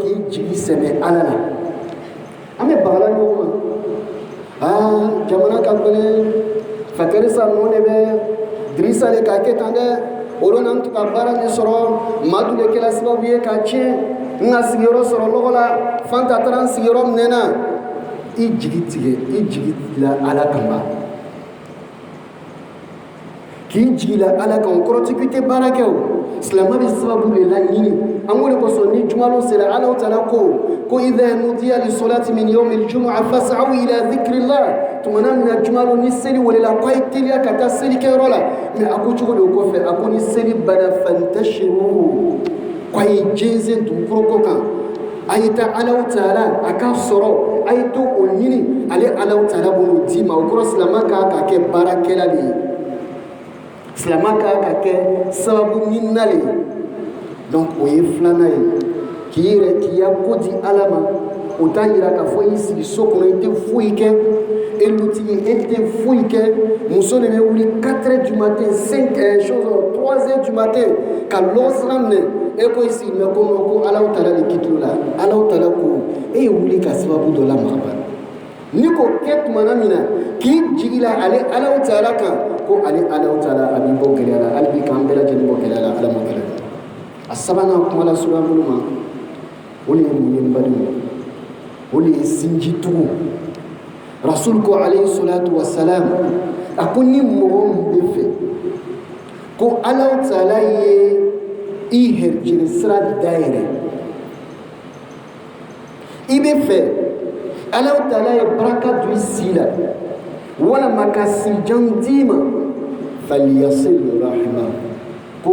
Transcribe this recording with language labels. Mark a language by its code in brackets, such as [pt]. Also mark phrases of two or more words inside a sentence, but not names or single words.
[bm] k'i jigi sɛmɛ ala la an bɛ bagala ɲɔgɔn ma jamana ka gɛlɛn fakɛri sa ninnu de bɛ dirisa de k'a kɛ tan dɛ olu n'an to ka baara min sɔrɔ madu de kɛra sababu ye k'a tiɲɛ n ka sigiyɔrɔ sɔrɔ lɔgɔ la fanta taara n sigiyɔrɔ minɛ na i jigi tigɛ i jigi la ala kama k'i jigila ala kan o kɔrɔ tɛ k'i tɛ baara kɛ o silamɛ bɛ sababu de la ɲini an k'o de kosɔn ni jumalo sera Alahu taala ko [ar] إذا نودي للصلاة من يوم الجمعة فاسعوا إلى ذكر الله [bm] tumana min na jumalo ni seli welela k'a ye teliya ka taa selikɛyɔrɔ la mais a ko cogo de o kɔfɛ a ko ni seli banna fantashiru k'a ye jɛnsɛn dugukolo ko kan a ye taa Alahu taala a k'a sɔrɔ a ye to o ɲini ale Alahu taala b'o d'i ma o kɔrɔ silamɛ kan ka kɛ baarakɛla de ye silamɛ kan ka kɛ sababu ɲinina le ye donc o ye filanan ye k'i yɛrɛ k'i ya ko di ala ma o t'a yira k'a fɔ i sigi so kɔnɔ i tɛ foyi kɛ e lutigi e tɛ foyi kɛ muso de bɛ wuli 4 [fr] heures du matin 3 heures du matin [bm] ka lɔgɔsira minɛ e ko i sigi mɛ ko non ko Alahu taala de kitilo la Alahu taala ko e ye wuli ka sababu dɔ lamaga ni ko kɛ tumana min na k'i jigi la ale Alahu taala kan ko ale Alahu taala a b'i bɔ gɛlɛya la hali bi k'an bɛɛ lajɛlen bɔ gɛlɛya la ala ma gɛlɛya a sabanan kuma la suguya bolo ma o de ye mun ye n badenw o de ye sinjitugu rasul ko [ar] عليه الصلاة والسلام [bm] a ko ni mɔgɔ min bɛ fɛ ko Alahu taala ye i hɛrijɛni sira dayɛlɛ i bɛ fɛ Alahu taala ye baraka don i si la walama ka sijan d'i ma [ar] فليصل رحمه [bm] ko